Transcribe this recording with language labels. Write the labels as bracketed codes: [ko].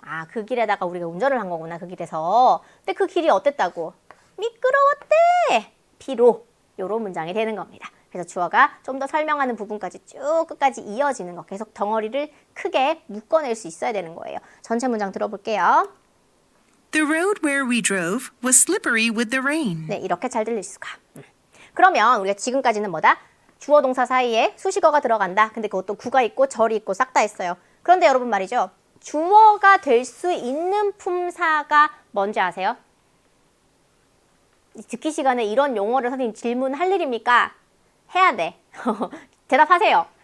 [ko] 그 길에다가 우리가 운전을 한 거구나. 그 길에서. 근데 그 길이 어땠다고? 미끄러웠대. 비로. 요런 문장이 되는 겁니다. 그래서 주어가 좀 더 설명하는 부분까지 쭉 끝까지 이어지는 거. 계속 덩어리를 크게 묶어낼 수 있어야 되는 거예요. 전체 문장 들어볼게요. [en] The road where we drove was slippery with the rain. [ko] 네, 이렇게 잘 들릴 수가. 그러면 우리가 지금까지는 뭐다? 주어 동사 사이에 수식어가 들어간다. 근데 그것도 구가 있고 절이 있고 싹 다 있어요. 그런데 여러분 말이죠. 주어가 될 수 있는 품사가 뭔지 아세요? 듣기 시간에 이런 용어를 선생님 질문할 일입니까? 해야 돼. 대답하세요.